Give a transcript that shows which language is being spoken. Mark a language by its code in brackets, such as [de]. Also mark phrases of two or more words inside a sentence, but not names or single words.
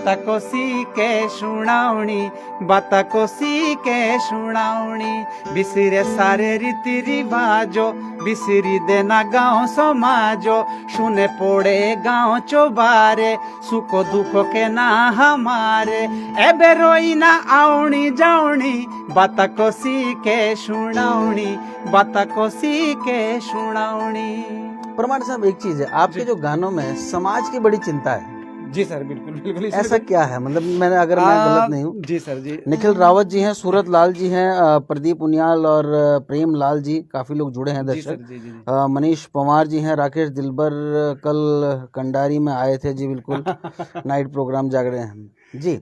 [gbm] कोसी के सुनावणी, बात कोसी के सुनावणी, बिसरे सारे रीति रिवाजो, बिसरी देना गाँव समाजो, सुने पड़े गाँव चौबारे, सुख दुख के ना हमारे, एबे रोई ना आवणी जावणी, बात कोसी के सुनावणी, बात कोसी के सुनावणी। [hi] परमार साहब एक चीज है, आपके जो गानों में समाज की बड़ी चिंता है। जी सर बिल्कुल बिल्कुल। ऐसा क्या है, मतलब मैंने अगर मैं गलत नहीं हूँ। जी सर जी। निखिल रावत जी हैं, सूरत लाल जी हैं, प्रदीप उनियाल और प्रेम लाल जी, काफी लोग जुड़े हैं जी सर दर्शक। जी जी जी। मनीष पवार जी हैं, राकेश दिलबर कल कंडारी में आए थे जी बिल्कुल [en] night program [hi] जाग रहे हैं जी।